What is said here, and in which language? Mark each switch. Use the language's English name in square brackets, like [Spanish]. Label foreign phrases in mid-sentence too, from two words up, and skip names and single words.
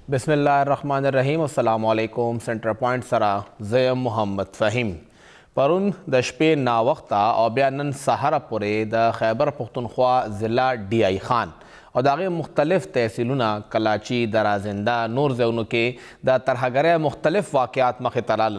[Arabic] بسم اللہ الرحمن الرحیم. السلام علیکم. [Pashto] سینٹر پوائنٹ سرا زیم محمد فہیم پرون د شپې ناوخته او بیا نن سهار پورې د خیبر پختونخوا ضلع ډي آی خان او د هغې مختلف تحصیلونه کلاچي، درازنده، نور ځایونو کې د ترهګرۍ مختلف واقعات مخې ته رالل.